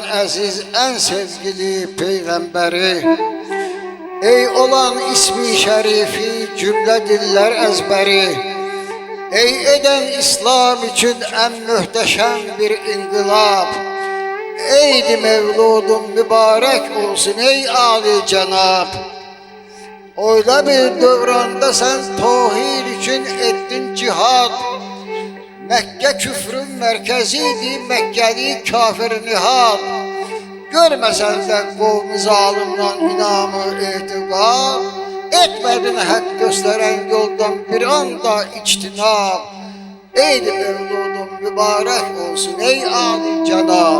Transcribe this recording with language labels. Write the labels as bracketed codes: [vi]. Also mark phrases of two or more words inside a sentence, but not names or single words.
[az] əziz, ən sevgili Peyğəmbəri, ey olan ismi şərifi cümlə dillər əzbəri, ey edən İslam üçün ən möhtəşəm bir inqilab, eydi Mevludun mübarək olsun ey âli cənab. [tr] Öyle bir dövranda sen tevhid için ettin cihad, [az] Məkkə küfrün mərkəzidir, Məkkəli kafir nihad. Görməsən də qovmi zalimdan inamı etiqad. Etmədin haqq göstərən yoldan bir anda içtinab. Eydi mevludum mübarək olsun ey âli cənab.